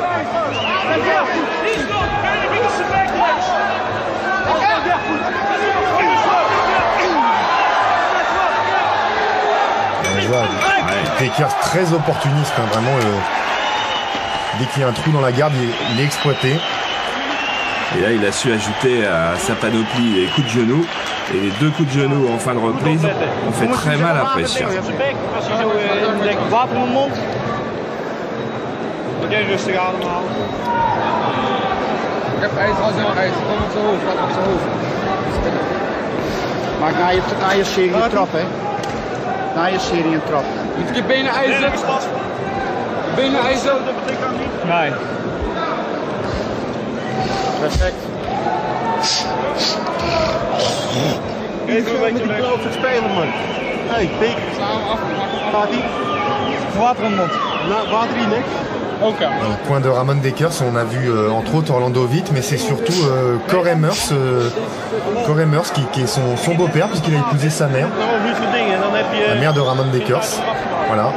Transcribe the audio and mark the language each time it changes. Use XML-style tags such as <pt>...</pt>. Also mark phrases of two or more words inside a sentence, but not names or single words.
<fr>Dekers très opportuniste, hein, vraiment. Dès qu'il y a un trou dans la garde, il est exploité. Et là, il a su ajouter à sa panoplie les coups de genoux. Et les deux coups de genoux en fin de reprise ont fait très mal à Brescia.</fr> <nl>Maak na je serie een trap, hè. Na je serie een trap. Moet je benen ijzeren? Benen ijzeren? Nee. Perfect. Even een beetje weg. Het spelen, man. Hey, Pik. Gaat ie?</nl> <fr>Au point de Ramon Dekers, on a vu entre autres Orlando Witt, mais c'est surtout Cor Emmers qui est son beau-père, puisqu'il a épousé sa mère, la mère de Ramon Dekers. Voilà.</fr>